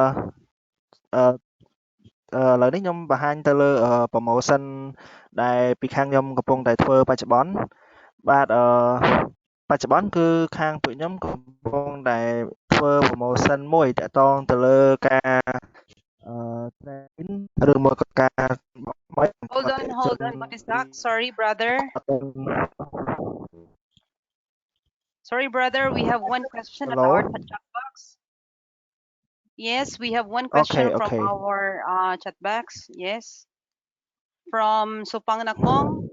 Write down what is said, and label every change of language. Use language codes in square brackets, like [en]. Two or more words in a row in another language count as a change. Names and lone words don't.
[km] ឡូវនេះខ្ញុំបង្ហាញទៅលើ promotion ដែលពីខាងខ្ញុំកំពុងតែធ្វើបច្ចុប្បន្នបាទបច្ចុប្បន្នគឺខាងពួកខ្ញុំកំពុងតែធ្វើ promotion មួយតាក់ទងទៅលើការ train ឬមួយក៏ការ [en] Hold on, Matisak. Sorry, brother. Sorry, brother. We have one question at our chat box. Yes, we have one question from our chat box. Yes, from Supang Nakong.